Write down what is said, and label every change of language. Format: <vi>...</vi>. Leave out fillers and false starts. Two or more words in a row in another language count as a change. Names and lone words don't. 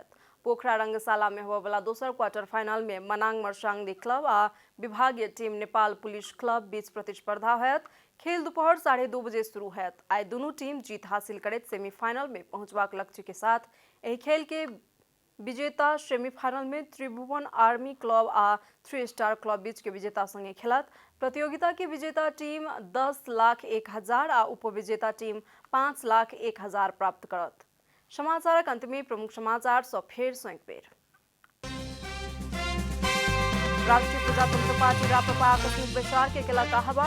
<mai>पोखरा रंगशाला में होबय वाला दोसर क्वार्टर फाइनल में मनांग मर्सांगदी क्लब आ विभागीय टीम नेपाल पुलिस क्लब बीच प्रतिस्पर्धा होयत। खेल दोपहर 2:30 बजे शुरू होयत। आइ दुनू टीम जीत हासिल करैत सेमीफाइनल में पहुंचबाक लक्ष्य के साथ एहि खेल के विजेता सेमीफाइनल में त्रिभुवन आर्मी क्लब आ 3 स्टार क्लब बीच के विजेता संगे खेलत। प्रतियोगिता के विजेता टीम 10,01,000 आ उपविजेता टीम 5,01,000 प्राप्त करत। समाचारक अंत में प्रमुख समाचार सब फेर सँ एक बेर। राष्ट्रीय प्रजातंत्र पार्टी राप्रपा आकस्मिक बैसार के केलक आह्वान।</mai>